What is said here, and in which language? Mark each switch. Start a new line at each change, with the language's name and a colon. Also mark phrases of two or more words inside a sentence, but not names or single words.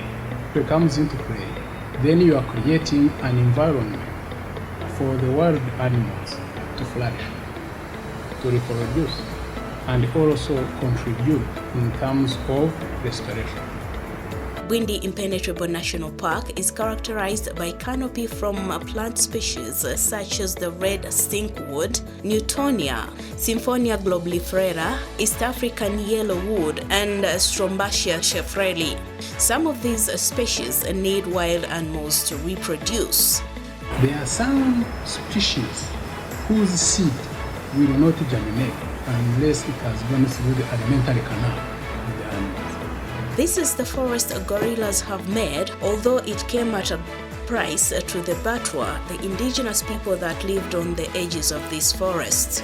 English: If it comes into play, then you are creating an environment for the wild animals to flourish, to reproduce, and also contribute in terms of restoration. Bwindi Impenetrable National Park is characterized by canopy from plant species such as the red stinkwood, Newtonia, Symphonia globulifera, East African yellowwood, and Strombacia shefreli. Some of these species need wild animals to reproduce. There are some species whose seed will not germinate unless it has gone through the alimentary canal of the animals. This is the forest gorillas have made, although it came at a price to the Batwa, the indigenous people that lived on the edges of this forest.